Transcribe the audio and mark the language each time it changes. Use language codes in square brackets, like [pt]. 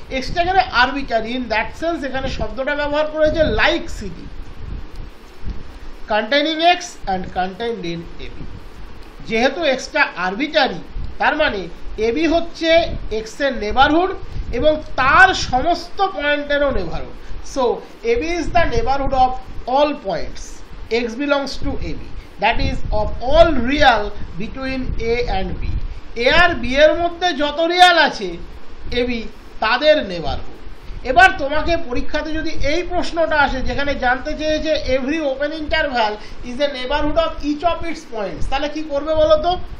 [bn] Extra এখানে arbitrary, in that sense এখানে শব্দটা ব্যবহার করেছে like CD, [en] Containing X and contained in ab। [bn] যেহেতু এক্সটা আরবিট্রারি তার মানে ab হচ্ছে এক্স এর নেবারহুড এবং তার সমস্ত পয়েন্টেরও neighbourhood. [en] So ab is the neighborhood of all points, x belongs to ab, that is of all real between a and b। [bn] a আর b এর মধ্যে যত রিয়াল আছে ab তাদের নেবারহুড। এবার তোমাকে পরীক্ষাতে যদি এই প্রশ্নটা আসে যেখানে জানতে চেয়েছে [en] every open interval is a neighbourhood of each of its points, [bn] তাহলে কি করবে বলো তো?